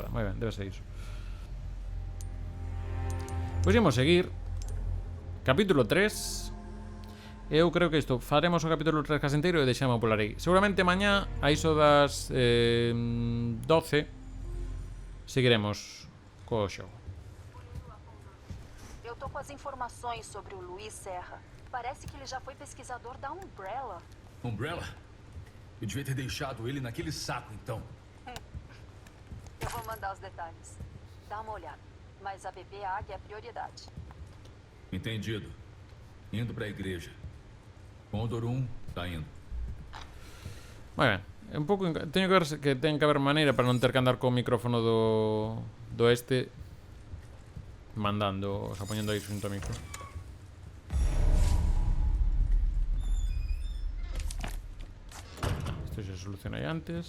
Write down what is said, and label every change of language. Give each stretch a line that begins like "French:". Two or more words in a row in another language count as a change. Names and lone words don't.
Galician: Moi ben, debe ser iso. Pois imos seguir. Capítulo 3. Eu creo que isto faremos o capítulo 3 case inteiro e deixamos polar aí. Seguramente mañá, a iso das 12, seguiremos co xogo.
Portuguese: Eu tô com as informações sobre o Luiz Serra. Parece que ele já foi pesquisador da Umbrella. Umbrella? Eu devia ter deixado ele naquele saco, então. Eu vou mandar os detalhes. Dá uma olhada. Mas a bebê Águia é prioridade. Entendido. Indo pra igreja. Condor 1 tá indo.
Galician: Moi ben. Un pouco teño que ver que ten que haber maneira para non ter que andar co micrófono do este mandando,
Spanish: o sea,
Galician: poñendo aí xunto ao micro. Isto xa se soluciona aí antes.